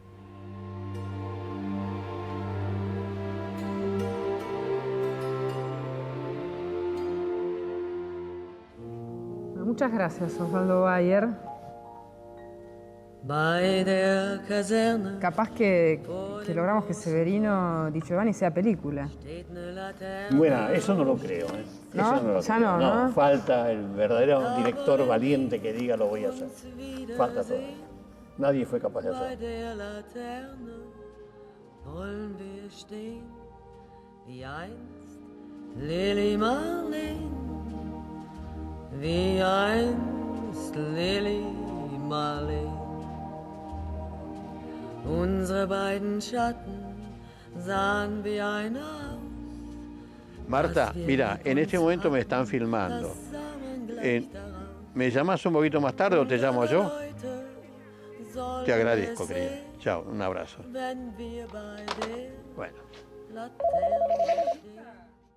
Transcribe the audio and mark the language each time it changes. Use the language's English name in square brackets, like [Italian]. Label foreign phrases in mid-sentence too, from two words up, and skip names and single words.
[Spanish] Muchas gracias, Osvaldo Bayer. [German] Bei der Kaserne [Spanish] Capaz que logramos que Severino Di Giovanni sea película. [German] steht eine Laterne. [Spanish] Bueno, eso no lo creo, ¿eh? ¿No? Eso no lo Ya creo. no, ¿no? Falta el verdadero director valiente que diga lo voy a hacer. Falta todo. Nadie fue capaz de [German] Bei [Spanish] hacerlo. [German] der Laterne wollen wir stehen, wie einst Lili Marleen, wie einst Lili Marleen. Unsere beiden Schatten sahen wie ein Haus. [Spanish] Marta, mira, en este momento me están filmando. ¿Me llamas un poquito más tarde o te llamo yo? Te agradezco, querida. Chao, un abrazo. [German] Wenn wir bei der [Spanish] Bueno. [German] Laterne stehen.